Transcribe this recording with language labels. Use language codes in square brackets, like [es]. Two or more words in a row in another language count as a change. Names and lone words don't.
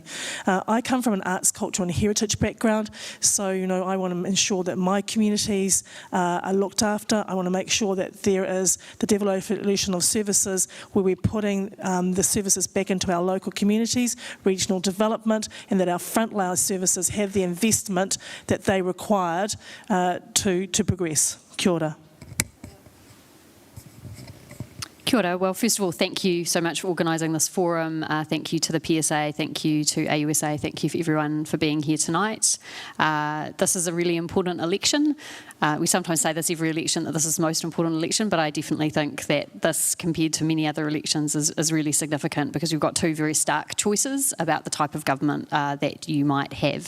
[en] I come from an arts, culture and heritage background, so I want to ensure that my communities are looked after. I want to make sure that there is the devolution of services where we're putting the services back into our local communities, regional development, and that our frontline services have the investment that they required to progress. [mi] Kia ora. Kia ora. [en] Well, first of all, thank you so much for organising this forum. Thank you to the PSA, thank you to AUSA, thank you for everyone for being here tonight. This is a really important election. We sometimes say this every election, that this is the most important election, but I definitely think that this, compared to many other elections, is really significant because we've got 2 very stark choices about the type of government that you might have.